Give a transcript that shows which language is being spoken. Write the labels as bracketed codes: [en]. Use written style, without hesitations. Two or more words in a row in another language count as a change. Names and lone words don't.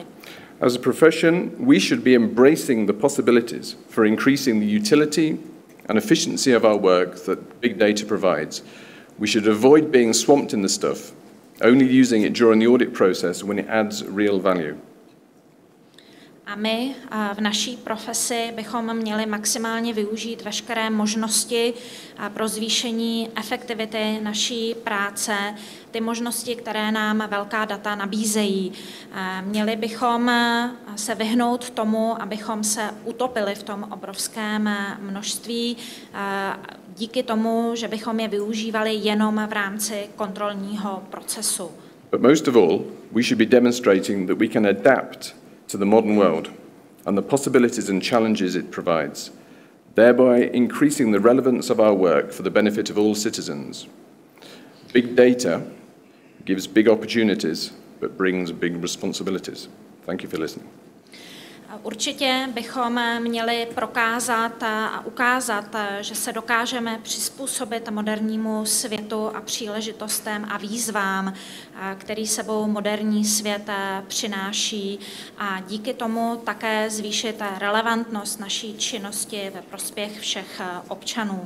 [en] As a profession, we should be embracing the possibilities for increasing the utility and efficiency of our work that big data provides. We should avoid being swamped in the stuff, only using it during the audit process when it adds real value. [cs] A my v naší profesi bychom měli maximálně využít veškeré možnosti pro zvýšení efektivity naší práce, ty možnosti, které nám velká data nabízejí. Měli bychom se vyhnout tomu, abychom se utopili v tom obrovském množství, díky tomu, že bychom je využívali jenom v rámci kontrolního procesu. [en] But most of all, we should be demonstrating that we can adapt to the modern world and the possibilities and challenges it provides, thereby increasing the relevance of our work for the benefit of all citizens. Big data gives big opportunities, but brings big responsibilities. Thank you for listening. [cs] Určitě bychom měli prokázat a ukázat, že se dokážeme přizpůsobit modernímu světu a příležitostem a výzvám, který sebou moderní svět přináší, a díky tomu také zvýšit relevantnost naší činnosti ve prospěch všech občanů.